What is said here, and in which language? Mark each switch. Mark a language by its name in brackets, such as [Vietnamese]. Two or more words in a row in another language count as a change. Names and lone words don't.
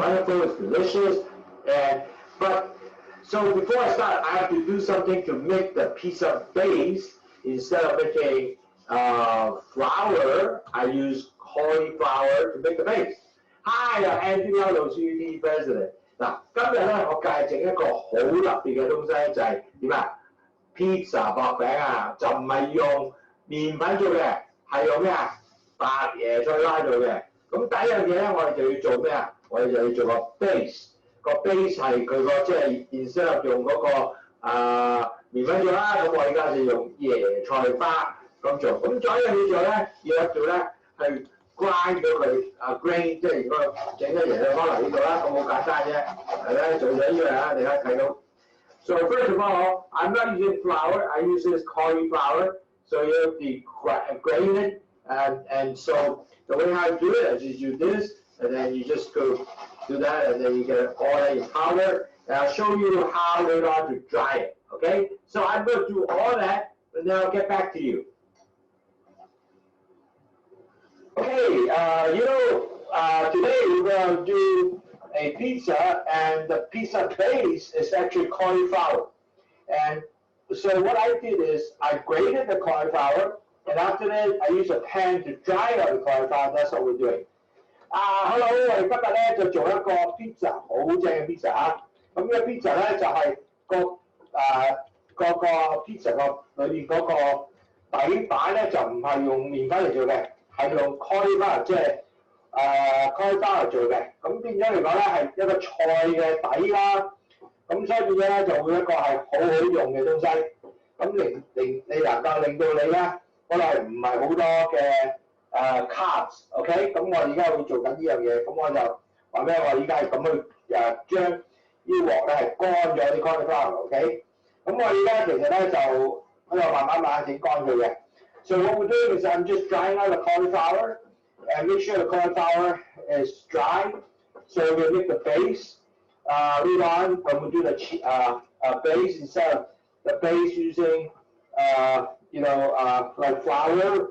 [English] Wonderful, it's delicious. But so before I start, I have to do something to make the pizza base. Instead of making flour, I use cauliflower to make the base. Hi, I'm Lowsutea President. [Cantonese] 嗱，今日咧我介紹一個好特別嘅東西，就係點啊 ？pizza 薄餅啊，就唔係用麵粉做嘅，係用咩啊？白椰菜花做嘅。咁第一樣嘢咧，我哋就要做咩啊？我哋就要做個 base。個 base 係佢個即係 [English] instead of [Cantonese] 用嗰個麵粉做啦，咁我而家就用椰菜花咁做。咁仲有一樣嘢做咧，要做咧係 grind 到佢grain， 即係如果整咗椰菜花嚟呢度啦，咁好簡單啫，係咧做咗呢樣啊，你睇到。 [English] So first of all, I'm not using flour. I use this cauliflower. So you have to grain it, and so the way how to do it is you do this, and then you just go do that, and then you get all that in powder. And I'll show you how later on to dry it. Okay? So I'm going to do all that, and then I'll get back to you. Okay, today we're going to do a pizza, and the pizza base is actually cauliflower. And so what I did is I grated the cauliflower, and after that I used a pan to dry out the cauliflower. That's what we're doing. Hello， [Cantonese] 我哋今日咧就做一個 pizza， 好正嘅 pizza 啊！咁呢個 pizza 咧就係個 pizza 裏面嗰個底板咧就唔係用麵粉嚟做嘅，係用 cauliflower 即係cauliflower 做嘅。咁變咗嚟講咧係一個菜嘅底啦。咁所以變咗咧就會一個係好好用嘅東西。咁你能夠令到你咧嗰度係唔係好多嘅carbs，OK？咁我而家會做緊呢樣嘢，咁我就話咩？我而家係咁去將呢鑊咧係乾咗啲 cauliflower，OK？咁我而家其實咧就喺度慢慢整乾佢嘅。 [English] So what we're doing is I'm just drying out the cauliflower and make sure the cauliflower is dry. So we'll make the base. Later on, when we do the base, instead of the base using like flour.